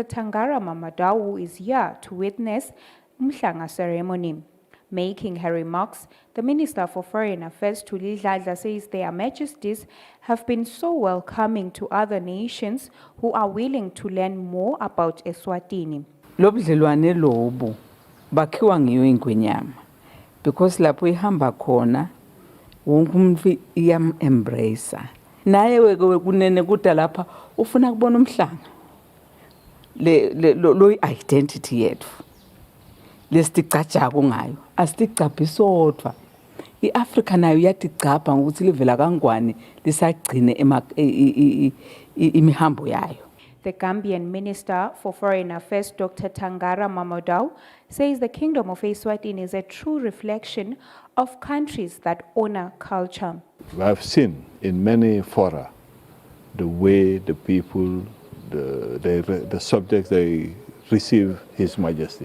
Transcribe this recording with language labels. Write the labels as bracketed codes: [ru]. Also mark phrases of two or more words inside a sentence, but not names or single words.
[en] Tangara Mamadou is here to witness Mhlanga ceremony. Making her remarks, the Minister for Foreign Affairs, Thuli Dladla, says their majesties have been so welcoming to other nations who are willing to learn more about Eswatini. [ss] Lobudlelwane lobu bakhiwa ngiyo ingwenyama because lapho ihamba khona wonke umuntu iyam-embrace. Naye weke kunene kuda lapha ufuna kubona umhlanga lo identity yethu lesitigcajako ngayo asitigcabhi sodwa. I-Africa nayo iyatigcabha ngokuthi livela kangwane lisagcine imihambo yayo. [en] The Gambian Minister for Foreign Affairs, Dr. Tangara Mamadou, says the Kingdom of Eswatini is a true reflection of countries that honor culture. We have seen in many fora the way the people, the subjects, they receive His Majesty.